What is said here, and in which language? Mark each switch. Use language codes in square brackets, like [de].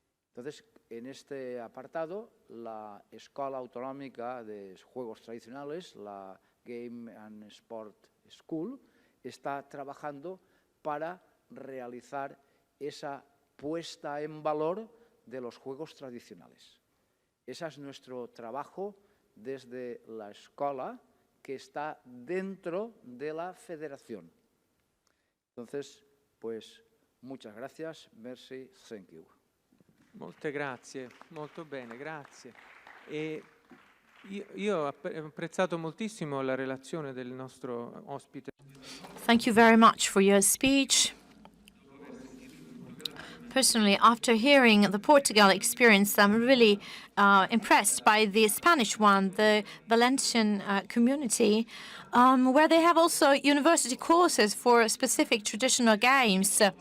[es] Entonces, en este apartado, la Escola Autonómica de Juegos Tradicionales, la Game and Sport School, está trabajando para realizar esa puesta en valor de los juegos tradicionales. Ese es nuestro trabajo desde la escuela, que está dentro de la federación. Entonces, pues, muchas gracias, merci, [en] thank you. [it] Molte grazie, molto bene, grazie. E io ho apprezzato moltissimo la relazione del nostro ospite. [en] Thank you very much for your speech. Personally, after hearing the Portugal experience, I'm really impressed by the Spanish one, the Valencian community, where they have also university courses for specific traditional games.